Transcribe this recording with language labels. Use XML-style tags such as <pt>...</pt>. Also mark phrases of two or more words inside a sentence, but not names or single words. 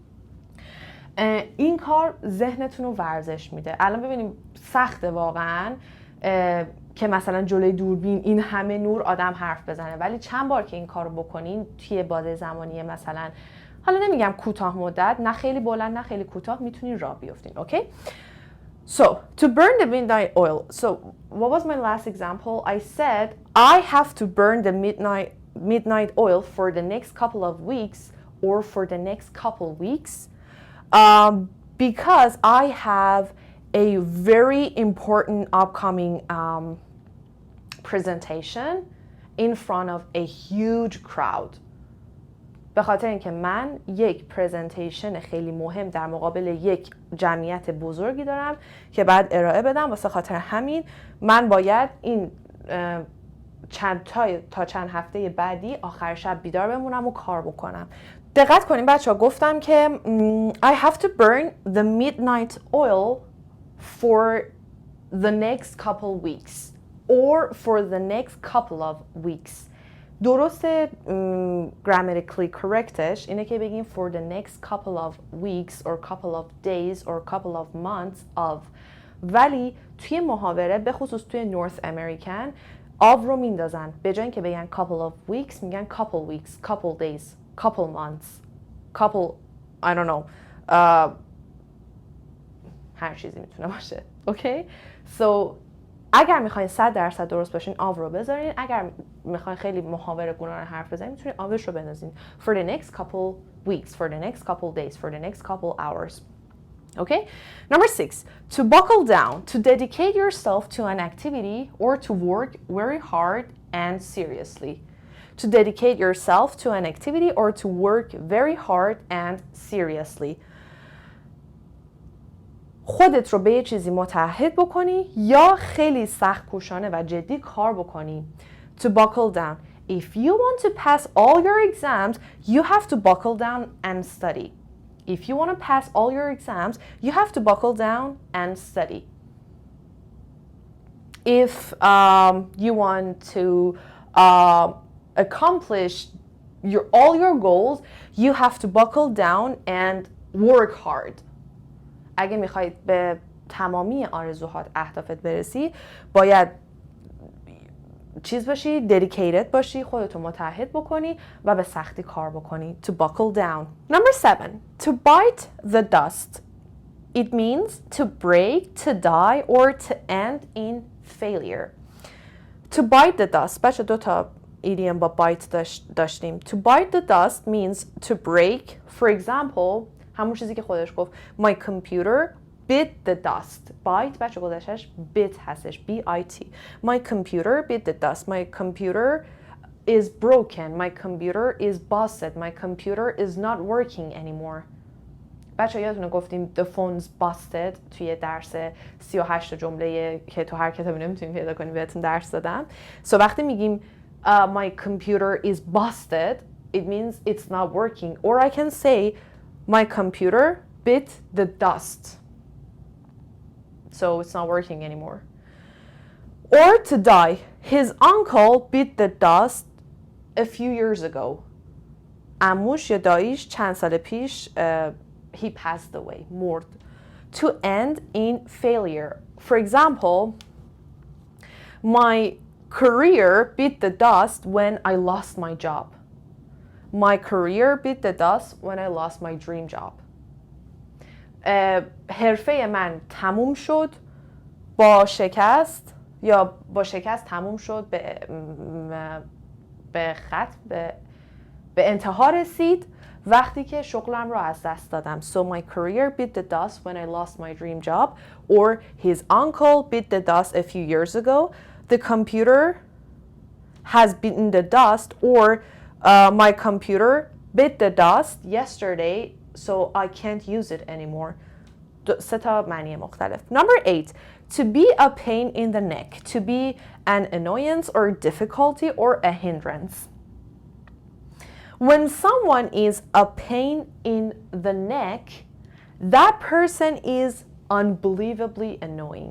<fa>این کار ذهنتون رو ورزش میده. الان ببینیم سخته واقعا که مثلا جلوی دوربین این همه نور آدم حرف بزنه، ولی چند بار که این کار رو بکنین توی بازه زمانی مثلا، حالا نمیگم کوتاه مدت، نه خیلی بلند نه خیلی کوتاه، میتونین راه بیافتین. اوکی؟</fa> <en>So, to burn the midnight oil. So, what was my last example? I said I have to burn the midnight oil for the next couple of weeks or for the next couple weeks. Because I have a very important upcoming presentation in front of a huge crowd.</en> <fa>به خاطر اینکه من یک پرزنتیشن خیلی مهم در مقابل یک جمعیت بزرگی دارم که بعد ارائه بدم، واسه خاطر همین من باید این تا چند هفته بعدی آخر شب بیدار بمونم و کار بکنم. دقت کنیم بچه‌ها، گفتم که</fa> <en>I have to burn the midnight oil for the next couple weeks or for the next couple of weeks. درست grammatically correctش</en> <fa>اینه که بگیم</fa> <en>for the next couple of weeks or couple of days or couple of months of.</en> <fa>ولی توی محاوره به خصوص توی</fa> <en>North American</en> <fa>of رو میندازن، به جای اینکه بگن</fa> <en>couple of weeks</en> <fa>میگن</fa> <en>couple weeks, couple days, couple months, couple I don't know,</en> <fa>هر چیزی میتونه باشه. اوکی؟ So اگر میخواین 100% درست باشین آو رو بذارین، اگر میخواین خیلی محاوره گونه‌وار حرف بزنین میتونین آوش رو بندازین.</fa> <en>For the next couple weeks, for the next couple days, for the next couple hours. Okay? Number 6, to buckle down, to dedicate yourself to an activity or to work very hard and seriously. To dedicate yourself to an activity or to work very hard and seriously.</en> <fa>خودت رو به یه چیزی متعهد بکنی یا خیلی سخت کوشانه و جدی کار بکنی.</fa> <en>To buckle down. If you want to pass all your exams, you have to buckle down and study. If you want to pass all your exams, you have to buckle down and study. If you want to accomplish all your goals, you have to buckle down and work hard.</en> <fa>اگه میخواید به تمامی آرزوهات، اهدافت برسی، باید چیز باشی، dedicated باشی، خودتو متعهد بکنی و به سختی کار بکنی.</fa> <en>To buckle down. Number 7, to bite the dust. It means to break, to die, or to end in failure. To bite the dust.</en> <fa>بچه 2 تا idiom با bite داشتیم.</fa> <en>To bite the dust means to break. For example,</en> <fa>همون چیزی که خودش گفت.</fa> <en>My computer bit the dust.</en> <fa>Bite بچه گذاشتش bit هستش. B-I-T.</fa> <en>My computer bit the dust. My computer is broken. My computer is busted. My computer is not working anymore.</en> <fa>بچه یادتونه گفتیم</fa> <en>the phone's busted</en> <fa>توی درس 38 جمله که تو هر کتابی نمیتونیم پیدا کنیم بهتون درس دادم.</fa> <en>So</en> <fa>وقتی میگیم</fa> <en>my computer is busted, it means it's not working. Or I can say my computer bit the dust. So it's not working anymore. Or to die. His uncle bit the dust a few years ago.</en> <fa>عموش یا داییش چند سال پیش</fa> <en>he passed away,</en> <fa>مرد.</fa> <en>To end in failure. For example, my career bit the dust when I lost my job. My career bit the dust when I lost my dream job.</en> <fa>حرفه من تموم شد با شکست یا با شکست تموم شد به انتها رسید وقتی که شغلم رو از دست دادم.</fa> <en>So my career bit the dust when I lost my dream job. Or his uncle bit the dust a few years ago. The computer has bitten the dust. Or my computer bit the dust yesterday, so I can't use it anymore.</en> <fa>سه تا معنی مختلف.</fa> <en>Number 8. To be a pain in the neck. To be an annoyance or difficulty or a hindrance. When someone is a pain in the neck, that person is unbelievably annoying.</en>